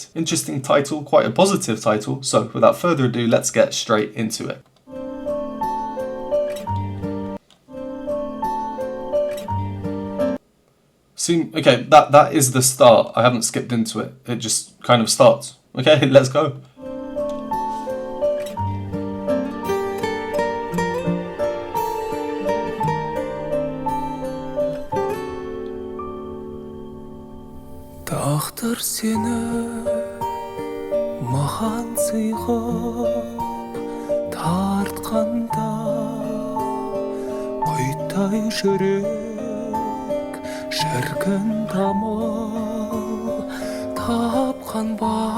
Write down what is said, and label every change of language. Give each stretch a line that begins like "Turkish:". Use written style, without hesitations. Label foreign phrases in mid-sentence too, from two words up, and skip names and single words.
English: Interesting title, quite a positive title. So without further ado, let's get straight into it. Okay, that is the start. I haven't skipped into it. It just kind of starts. Okay, let's go.
Kazakh: Тағдыр сені маған сыйғып тартқанда құйтай жүрек шіркін тамыр тапқан ба